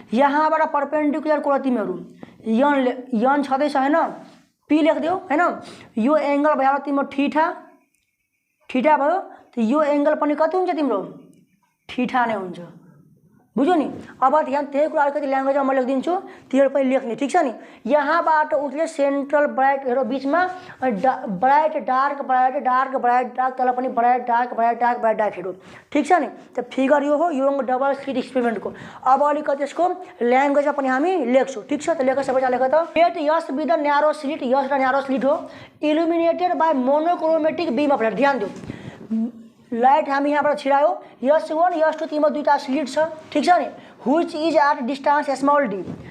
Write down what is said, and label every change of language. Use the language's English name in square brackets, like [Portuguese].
[Nepali] यहाँबाट पर्पेन्डिकुलर कुरा तिमीहरू यन छँदैछ होइन, P लेखिदियो होइन। यो एङ्गल भइहाल्यो तिम्रो थीटा भयो, त यो एङ्गल पनि कति हुन्छ तिम्रो, थीटा नै हुन्छ, बुझ्यो नि। अब ध्यान, त्यही कुरा अलिकति ल्याङ्ग्वेजमा म लेखिदिन्छु, तिमीहरू पनि लेख्ने, ठिक छ नि। यहाँबाट उसले सेन्ट्रल ब्राइट हेरो, बिचमा bright dark bright dark bright dark, तल पनि bright dark bright dark bright dark हेरो, ठिक छ नि। त फिगर यो हो यङ डबल स्लिट एक्सपेरिमेन्टको। अब अलिकति यसको ल्याङ्ग्वेजमा पनि हामी लेख्छौँ, ठिक छ। त लेख, सबैजना लेख त। [English] let us be the narrow slit, [Nepali] यस एउटा न्यारो स्लिट हो, [English] Illuminated by monochromatic beam of light. [Nepali] ध्यान दियो, लाइट हामी यहाँबाट छिरायो, S1 S2 तिम्रो दुईवटा स्लिट छ, ठिक छ नि, [English] Which is at distance small d.